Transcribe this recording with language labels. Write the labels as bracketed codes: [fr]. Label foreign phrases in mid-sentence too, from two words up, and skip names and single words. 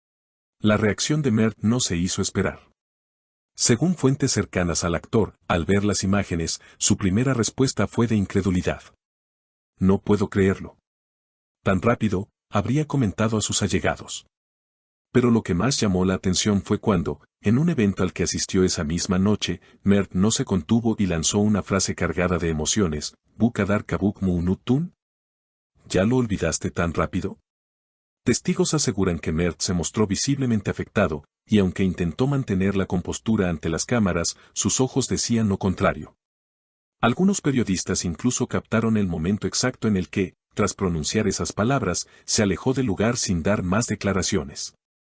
[es] La reacción de Mert no se hizo esperar. Según fuentes cercanas al actor, al ver las imágenes, su primera respuesta fue de incredulidad. No puedo creerlo. Tan rápido, habría comentado a sus allegados. Pero lo que más llamó la atención fue cuando, en un evento al que asistió esa misma noche, Mert no se contuvo y lanzó una frase cargada de emociones, [tr] ¿Bu kadar kabuk mu unuttun? [es] ¿Ya lo olvidaste tan rápido? Testigos aseguran que Mert se mostró visiblemente afectado, y aunque intentó mantener la compostura ante las cámaras, sus ojos decían lo contrario. Algunos periodistas incluso captaron el momento exacto en el que, tras pronunciar esas palabras, se alejó del lugar sin dar más declaraciones.